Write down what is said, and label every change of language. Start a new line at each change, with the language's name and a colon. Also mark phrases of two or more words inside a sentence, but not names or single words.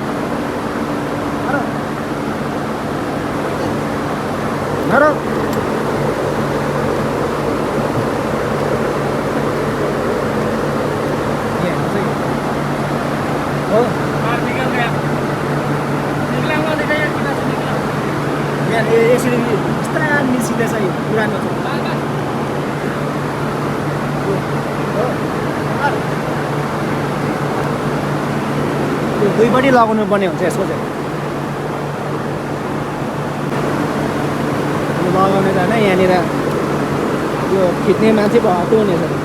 Hindi: मारो मारो। ये सही हो। बाहर निकल गया। निकला हुआ दिखाइए, कितना से निकला।
Nepali: यहाँ यसरी बिस्तारै निस्किँदैछ यो पुरानो चाहिँ। दुईपट्टि लगाउनु पर्ने हुन्छ यसको चाहिँ। लगाउने त होइन, यहाँनिर यो खिच्ने मान्छे भएको हुनेछ।